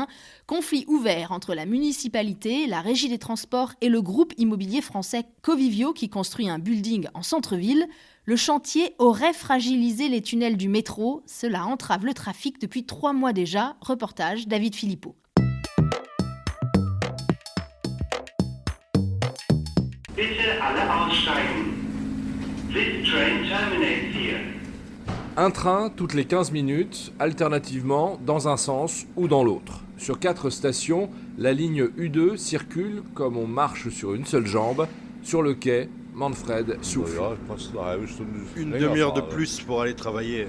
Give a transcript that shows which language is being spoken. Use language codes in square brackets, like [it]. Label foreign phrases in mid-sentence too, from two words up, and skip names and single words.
[fr] Conflit ouvert entre la municipalité, la régie des transports et le groupe immobilier français Covivio qui construit un building en centre-ville. Le chantier aurait fragilisé les tunnels du métro. Cela entrave le trafic depuis 3 mois déjà. Reportage David Philippot. [de] Bitte alle aussteigen. [en] This train terminates here. [fr] Un train toutes les 15 minutes, alternativement dans un sens ou dans l'autre. Sur 4 stations, la ligne U2 circule comme on marche sur une seule jambe. Sur le quai, Manfred souffle. Une demi-heure de plus pour aller travailler.